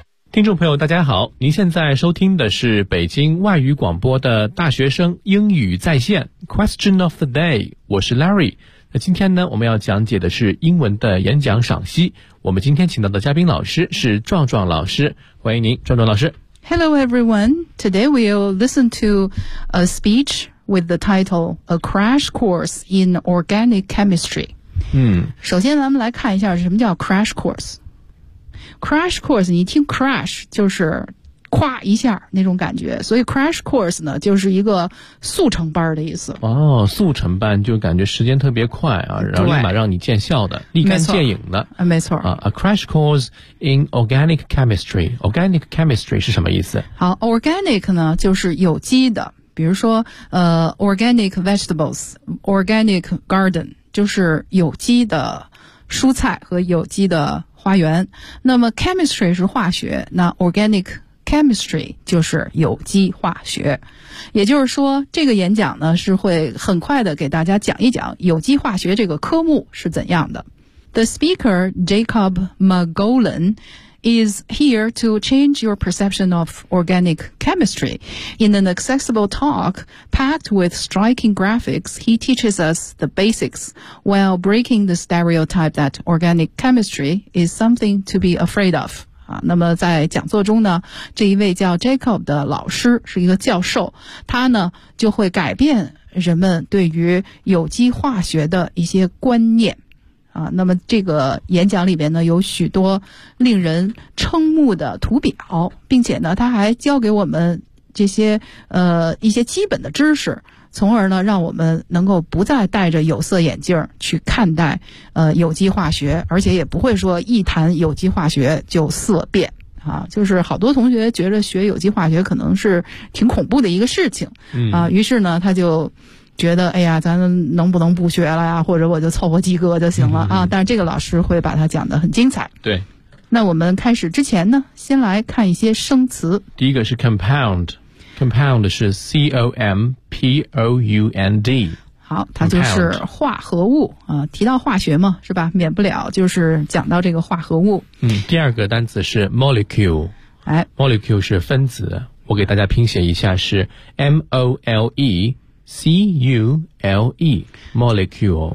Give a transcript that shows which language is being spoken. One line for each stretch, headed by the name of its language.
Chinese: 听众朋友大家好，您现在收听的是北京外语广播的大学生英语在线 Question of the Day， 我是 Larry。那今天呢，我们要讲解的是英文的演讲赏析，我们今天请到的嘉宾老师是壮壮老师，欢迎您壮壮老师。
English: Hello everyone, today we'll listen to a speech with the title A Crash Course in Organic Chemistry。
Chinese: 首先咱们来看一下什么叫 Crash CourseCrash course， 你听 crash 就是跨一下那种感觉，所以 crash course 呢就是一个速成班的意思。哦，速成班就感觉时间特别快啊，然后立马让你见效的，立竿见影的。没错。
English: A crash course in organic chemistry。
Chinese: Organic chemistry 是什么意思？好 ，organic 呢就是有机的，比如说organic vegetables， organic garden 就是有机的蔬菜和有机的花园，那么 chemistry 是化学，那 organic chemistry 就是有机化学。也就是说这个演讲呢是会很快的给大家讲一讲有机化学这个科目是怎样的。
English: The speaker Jacob McGowan is here to change your perception of organic chemistry. In an accessible talk packed with striking graphics, he teaches us the basics while breaking the stereotype that organic chemistry is something to be afraid of.
Chinese: 那么在讲座中呢，这一位叫 Jacob 的老师是一个教授，他呢就会改变人们对于有机化学的一些观念。那么这个演讲里边呢有许多令人瞠目的图表，并且呢他还教给我们这些一些基本的知识，从而呢让我们能够不再戴着有色眼镜去看待有机化学，而且也不会说一谈有机化学就色变啊，就是好多同学觉得学有机化学可能是挺恐怖的一个事情啊，于是呢他就觉得哎呀咱能不能不学了呀，或者我就凑合及格就行了啊。但是这个老师会把它讲得很精彩。对，那我们开始之前呢先来看一些生词。第一个是 compound， compound 是 C-O-M-P-O-U-N-D。好，它就是化合物啊，提到化学嘛是吧，免不了就是讲到这个化合物。第二个单词是 molecule。哎， molecule 是分子，我给大家拼写一下，是 M-O-L-E C-U-L-E， Molecule。